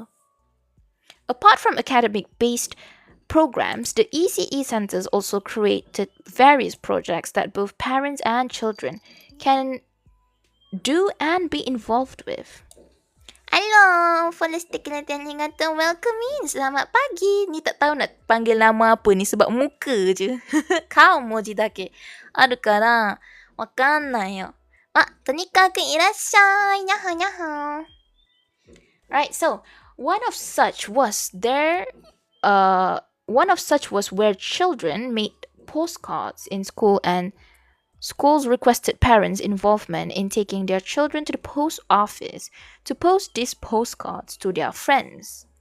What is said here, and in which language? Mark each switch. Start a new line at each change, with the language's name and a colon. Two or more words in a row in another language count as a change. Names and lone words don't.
English: Apart from academic-based programs, the ECE centers also created various projects that both parents and children can do and be involved with. I Annyeong. Folistik arigatou. Welcome in.
Malay: Selamat pagi. Ni tak tahu nak panggil nama apa ni sebab muka je.
Japanese: 顔文字だけあるから分かんないよ. とにかくいらっしゃい. Nyaho nyaho.
English: Right, so one of such was where children made postcards in school, and schools requested parents' involvement in taking their children to the post office to post these postcards to their friends.